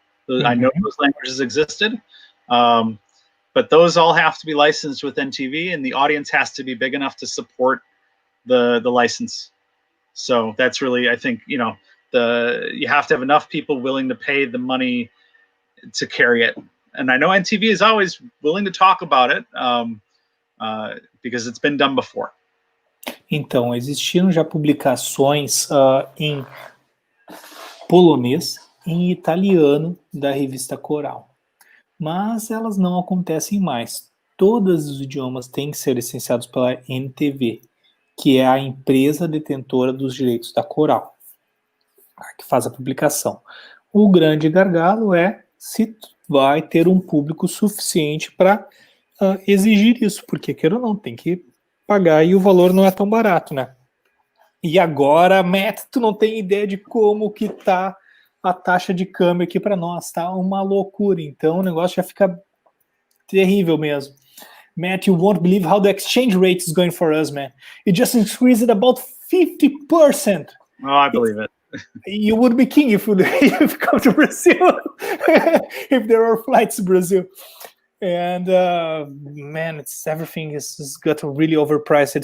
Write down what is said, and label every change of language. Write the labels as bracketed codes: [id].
[en] I know those languages existed, but those all have to be licensed with NTV, and the audience has to be big enough to support the license. So that's really, I think, you have to have enough people willing to pay the money to carry it. And I know NTV is always willing to talk about it because it's been done before. [pt] Então, existiram já publicações em polonês e em italiano da revista Coral, mas elas não acontecem mais. Todos os idiomas têm que ser licenciados pela NTV, que é a empresa detentora dos direitos da Coral, que faz a publicação. O grande gargalo é se vai ter um público suficiente para exigir isso, porque queira ou não, tem que pagar e o valor não é tão barato, né? E agora, Matt, tu não tem ideia de como que tá a taxa de câmbio aqui para nós, tá? Uma loucura. Então o negócio já fica terrível mesmo. [en] Matt, you won't believe how the exchange rate is going for us, man. It just increased about 50%. Oh, I believe it. You would be king if you come to Brazil, if there are flights to Brazil. And man, everything is got really overpriced.